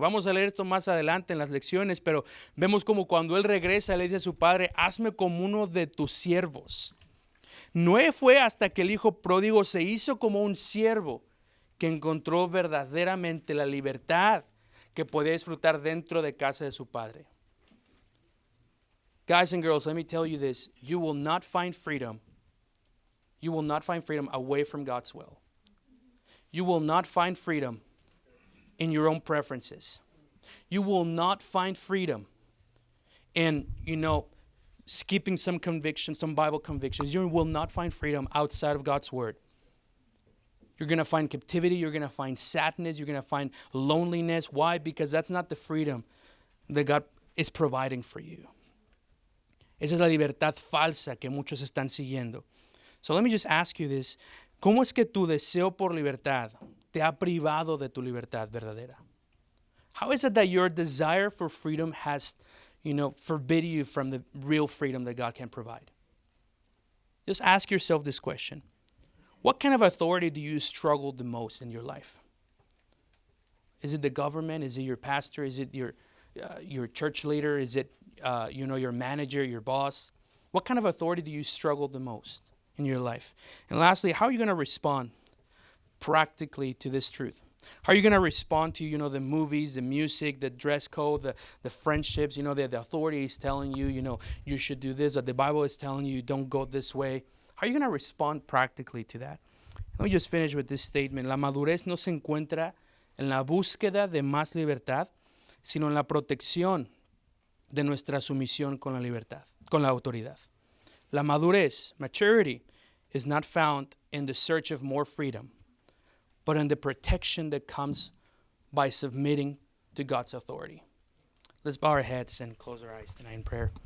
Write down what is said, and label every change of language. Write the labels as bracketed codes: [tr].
[es] Vamos a leer esto más adelante en las lecciones, pero vemos como cuando él regresa le dice a su padre, hazme como uno de tus siervos. No fue hasta que el hijo pródigo se hizo como un siervo que encontró verdaderamente la libertad que podía disfrutar dentro de casa de su padre. [en] Guys and girls, let me tell you this. You will not find freedom. You will not find freedom away from God's will. You will not find freedom in your own preferences. You will not find freedom in, skipping some convictions, some Bible convictions. You will not find freedom outside of God's word. You're going to find captivity. You're going to find sadness. You're going to find loneliness. Why? Because that's not the freedom that God is providing for you. [es] Esa es la libertad falsa que muchos están siguiendo. [en] So let me just ask you this. [es] ¿Cómo es que tu deseo por libertad te ha privado de tu libertad verdadera? [en] How is it that your desire for freedom has, forbid you from the real freedom that God can provide? Just ask yourself this question. What kind of authority do you struggle the most in your life? Is it the government? Is it your pastor? Is it your church leader? Is it, your manager, your boss? What kind of authority do you struggle the most in your life? And lastly, how are you going to respond practically to this truth? How are you going to respond to, the movies, the music, the dress code, the friendships, the authority is telling you, you should do this, or the Bible is telling you, don't go this way. How are you going to respond practically to that? Let me just finish with this statement. [es] La madurez no se encuentra en la búsqueda de más libertad, sino en la protección de nuestra sumisión con la libertad, con la autoridad. La madurez, [en] maturity, is not found in the search of more freedom, but in the protection that comes by submitting to God's authority. Let's bow our heads and close our eyes tonight in prayer.